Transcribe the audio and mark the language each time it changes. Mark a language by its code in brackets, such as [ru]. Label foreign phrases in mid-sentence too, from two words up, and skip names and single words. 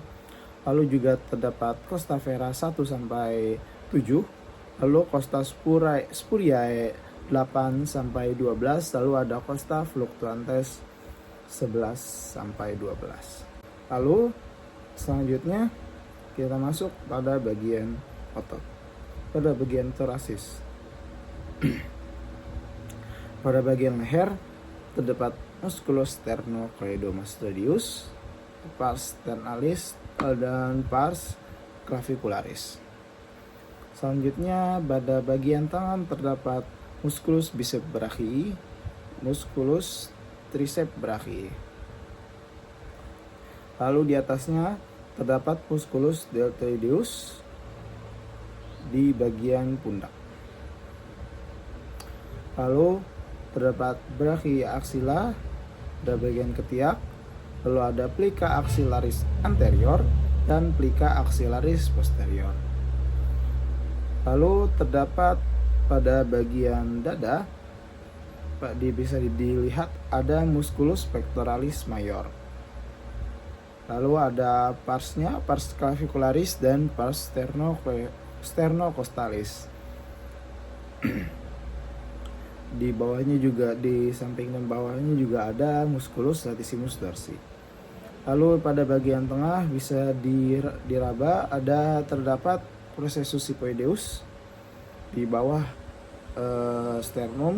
[id] Lalu juga terdapat [la] costa vera [id] 1-7, lalu [la] costa spuriae [id] 8-12, lalu ada [la] costa fluctuantes [id] 11-12. Lalu selanjutnya kita masuk pada bagian otot, pada bagian torasis. Pada bagian leher terdapat [la] musculus sternocleidomastoideus, pars sternalis, [id] dan [la] pars clavicularis. [id] Selanjutnya pada bagian tangan terdapat [la] musculus bicep brachii, musculus tricep brachii. [id] Lalu di atasnya terdapat [la] musculus deltoideus [id] di bagian pundak. Lalu terdapat [la] brachia axilla [id] pada bagian ketiak, lalu ada [la] plica axillaris anterior [id] dan [la] plica axillaris posterior. [id] Lalu terdapat pada bagian dada bisa dilihat ada [la] musculus pectoralis major. [id] Lalu ada parsnya, [la] pars clavicularis [id] dan [la] pars sternocostalis. [id] Di bawahnya juga, di samping dan bawahnya juga ada [la] musculus latissimus dorsi. [id] Lalu pada bagian tengah bisa diraba, terdapat [la] processus hypoideus [id] di bawah sternum.